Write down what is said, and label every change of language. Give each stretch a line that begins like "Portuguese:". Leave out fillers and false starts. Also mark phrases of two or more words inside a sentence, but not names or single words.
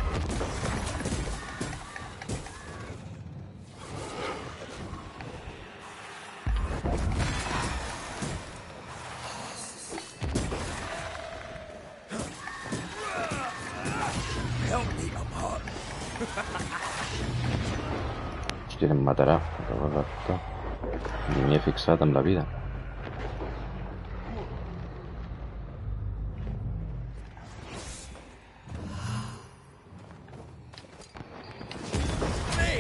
English: Help me, I'm hot.
Catalan: Hòstia, em matarà. Ni m'hi he fixat amb la vida. Hey!